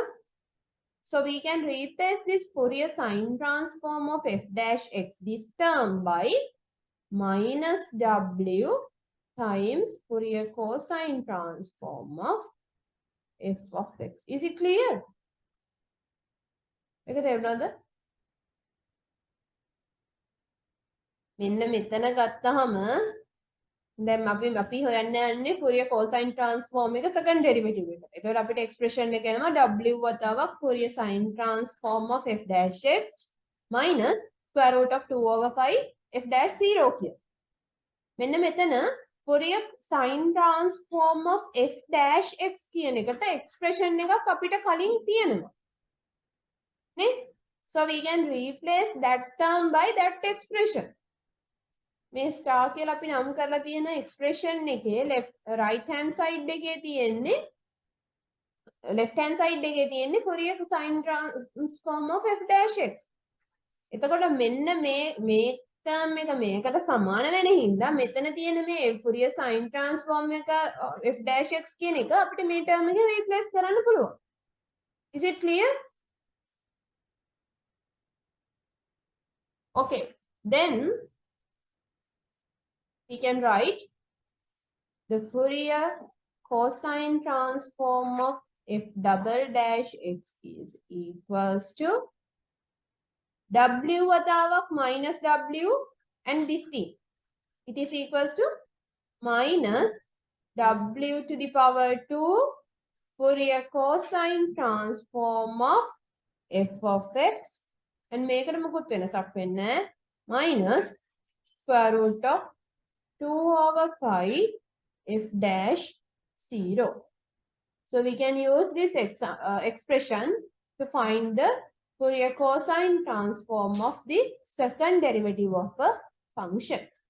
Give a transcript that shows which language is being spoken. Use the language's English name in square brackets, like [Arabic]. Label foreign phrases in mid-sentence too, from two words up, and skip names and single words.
[English] So we can replace this Fourier sine transform of f dash x, this term, by minus w times Fourier cosine transform of f of x. Is it clear? [Sinhala] මෙන්න මෙතන ගත්තහම දැන් අපි හොයන්න යන්නේ [English] Fourier cosine transform [Sinhala] එක [English] second derivative [Sinhala] එකට. එතකොට අපිට [English] expression [Sinhala] එක එනවා [English] w වතාවක් Fourier sine transform of f dash x minus square root of 2 over 5 f dash 0 කියලා. [Sinhala] මෙන්න මෙතන [English] Fourier sine transform of f dash x [Sinhala] කියන එකට expression එකක් අපිට කලින් තියෙනවා. නේ? [English] So we can replace that term by that expression. [Sinhala] මේ star කියලා අපි නම් කරලා තියෙන expression එකේ [English] right hand side [Sinhala] එකේ තියෙන්නේ [English] left hand side [Sinhala] එකේ තියෙන්නේ [English] Fourier sine transform of f dash x. [Sinhala] එතකොට මෙන්න මේ term එක මේකට සමාන වෙන හින්දා මෙතන තියෙන මේ [English] Fourier sine transform [Sinhala] එක [English] f dash x [Sinhala] කියන එක අපිට මේ term එක replace කරන්න පුළුවන්. [English] Is it clear? Okay. Then we can write the Fourier cosine transform of f double dash x is equals to w වතාවක් minus w and this thing. It is equals to minus w to the power 2 Fourier cosine transform of f of x and [Sinhala] මේකට මොකුත් වෙනසක් වෙන්නේ නැහැ. [English] Minus square root of 2 over 5 f dash 0. So we can use this expression to find the Fourier cosine transform of the second derivative of a function.